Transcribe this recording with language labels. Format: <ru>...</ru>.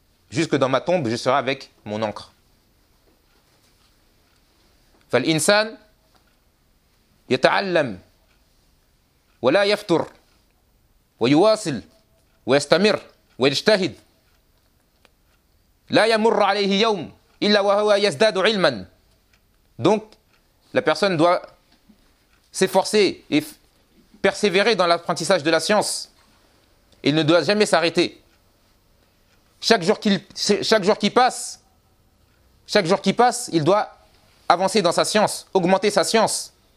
<fr>Jusque dans ma tombe, je serai avec mon encre.</fr> <ar>فالإنسان يتعلم ولا يفتر ويواصل ويستمر ويجتهد لا يمر عليه يوم إلا وهو يزداد علما.</ar> <fr>Donc la personne doit s'efforcer et persévérer dans l'apprentissage de la science Il ne doit jamais s'arrêter. Chaque jour qui passe, il doit avancer dans sa science, augmenter sa science.</fr>